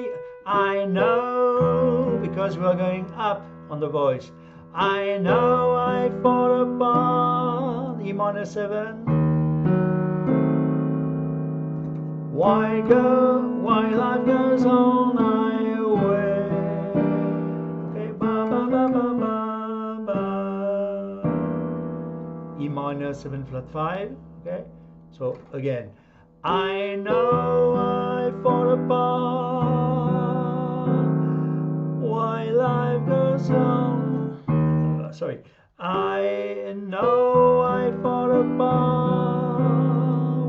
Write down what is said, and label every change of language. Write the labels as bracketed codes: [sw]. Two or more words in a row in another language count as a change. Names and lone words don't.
[en] I know, because we're going up on the voice. I know I fall apart, E minor 7. Why life goes on, I wait. Okay, ba ba ba ba ba ba. E minor 7 flat 5. Okay, so again, I know I fall apart. Why life goes on. Sorry, I know I fall apart.